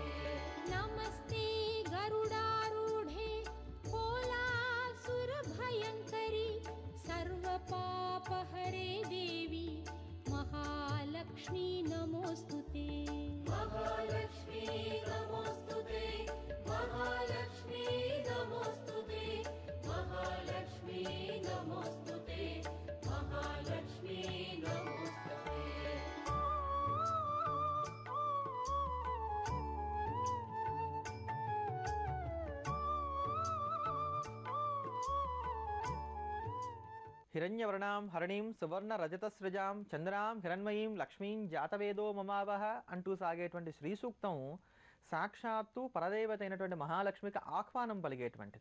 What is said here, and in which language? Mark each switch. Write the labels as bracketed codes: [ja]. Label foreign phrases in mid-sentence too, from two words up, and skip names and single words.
[sa] नमस्ते गरुडारूढे कोलासुरभयङ्करि सर्वपापहरे देवी महालक्ष्मी नमोऽस्तु ते महालक्ष्मी नमोऽस्तु ते महालक्ष्मी नमोऽस्तु ते महालक्ष्मी नमोऽस्तु ते महालक्ष्मी नमोऽस्तु ते హిరణ్యవర్ణాం హరణీం సువర్ణ రజతస్రజాం చంద్రాం హిరణ్మయీం లక్ష్మీం జాతవేదో మమావహ [te] అంటూ సాగేటువంటి శ్రీ సూక్తం సాక్షాత్తు పరదేవత అయినటువంటి మహాలక్ష్మికి ఆహ్వానం పలిగేటువంటిది.